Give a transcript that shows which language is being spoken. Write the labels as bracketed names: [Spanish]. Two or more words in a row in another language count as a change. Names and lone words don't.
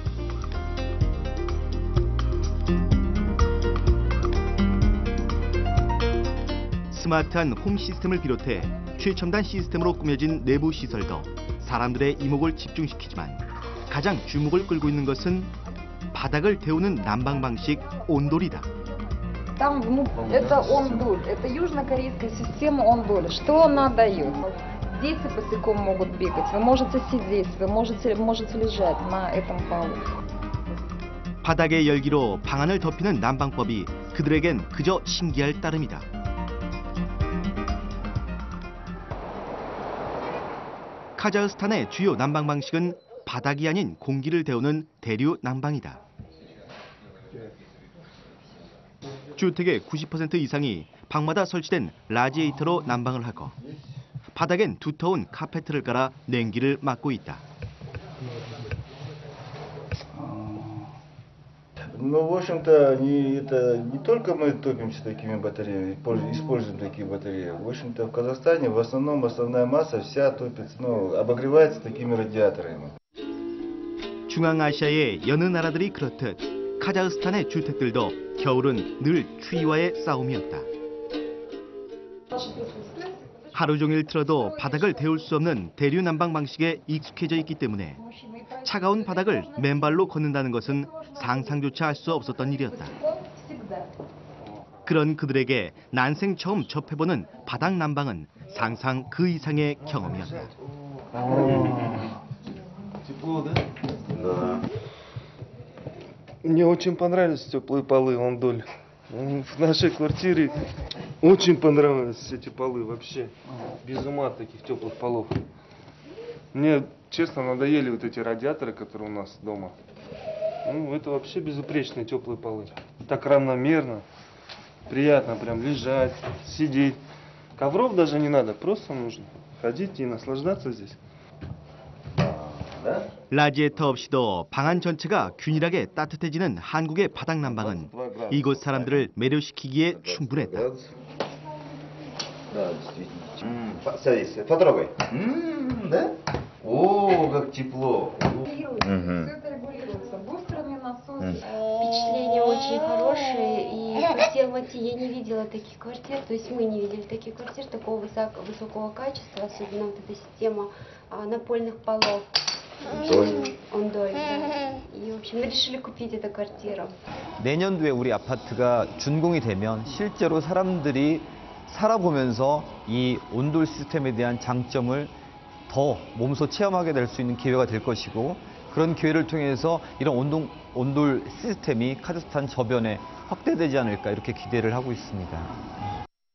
[Korean] 스마트한 홈 시스템을 비롯해 최첨단 시스템으로 꾸며진 내부 시설도 사람들의 이목을 집중시키지만 가장 주목을 끌고 있는 것은 바닥을 데우는 난방 방식 온돌이다. [Russian] Там, это ондуль, это южнокорейская система ондуля. Что она дает? Дети босиком могут бегать, вы можете сидеть, вы можете лежать на этом полу. [Korean] 바닥의 열기로 방안을 덮이는 난방법이 그들에겐 그저 신기할 따름이다. 카자흐스탄의 주요 난방 방식은 바닥이 아닌 공기를 데우는 대류 난방이다. 주택의 90% 이상이 방마다 설치된 라지에이터로 난방을 하고 바닥엔 두터운 카페트를 깔아 냉기를 막고 있다. [Russian] Ну, в общем-то, не только мы топимся такими батареями, используем такие батареи. В общем-то, в Казахстане в основном основная масса вся топится, обогревается такими радиаторами. [Korean] 중앙아시아의 여느 나라들이 그렇듯 카자흐스탄의 주택들도 겨울은 늘 추위와의 싸움이었다. 하루 종일 틀어도 바닥을 데울 수 없는 대류 난방 방식에 익숙해져 있기 때문에 차가운 바닥을 맨발로 걷는다는 것은 상상조차 할 수 없었던 일이었다. 그런 그들에게 난생 처음 접해보는 바닥 난방은 상상 그 이상의 경험이었다. [Russian] Мне очень понравились теплые полы Ондоль. В нашей квартире очень понравились эти полы вообще. Без ума от таких теплых полов. Мне, честно, надоели вот эти радиаторы, которые у нас дома. Это вообще безупречные теплые полы. Так равномерно, приятно прям лежать, сидеть. Ковров даже не надо, просто нужно ходить и наслаждаться здесь. [Korean] 라지에터 없이도 방 안 전체가 균일하게 따뜻해지는 한국의 바닥 난방은 이곳 사람들을 매료시키기에 충분했다. [Russian] Садись, потрогай. Да? О, как тепло. Все это регулируется. Бустерный насос. Впечатления очень хорошие, и по всей Алмате я не видела таких квартир, то есть мы не видели таких квартир такого высокого качества, особенно вот эта система напольных полов. Ондоль, да. И, в общем, мы решили купить эту квартиру. [Korean] 내년도에 우리 아파트가 준공이 되면 실제로 사람들이 살아보면서 이 온돌 시스템에 대한 장점을 더 몸소 체험하게 될 수 있는 기회가 될 것이고, 그런 기회를 통해서 이런 온돌 시스템이 카자흐스탄 저변에 확대되지 않을까 이렇게 기대를 하고 있습니다.